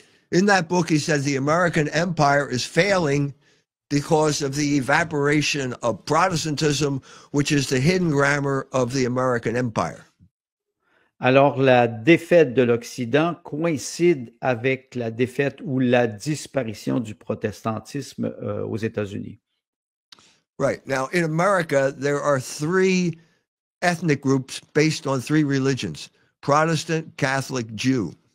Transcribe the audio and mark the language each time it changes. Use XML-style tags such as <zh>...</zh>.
<en>In that book, he said the American empire is failing because of the evaporation of Protestantism, which is the hidden grammar of the American empire.</en> <fr>Alors, la défaite de l'Occident coïncide avec la défaite ou la disparition du protestantisme aux États-Unis.</fr> <en>Right. Now, in America, there are three ethnic groups based on three religions: Protestant, Catholic, Jew.</en>